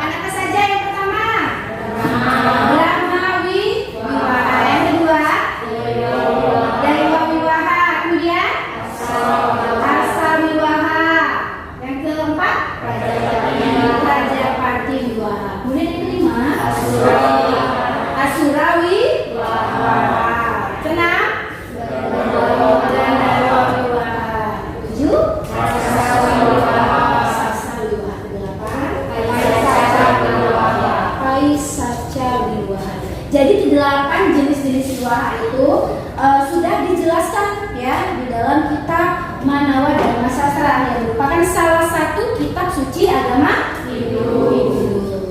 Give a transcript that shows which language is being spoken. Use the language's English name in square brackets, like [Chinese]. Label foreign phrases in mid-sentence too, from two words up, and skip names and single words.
[Indonesian] Apa saja yang pertama? Brahmawi wiwaha. Yang kedua? Dewa wiwaha. Kemudian? Asa wiwaha. Yang keempat? Rajapati wiwaha. Kemudian yang kelima? Asurawi wiwaha. Keenam? Gandharwa wiwaha. 7? Jadi 8 jenis-jenis wiwaha itu sudah dijelaskan ya di dalam kitab Manawa Dharma Sastra yang merupakan salah satu kitab suci agama Hindu.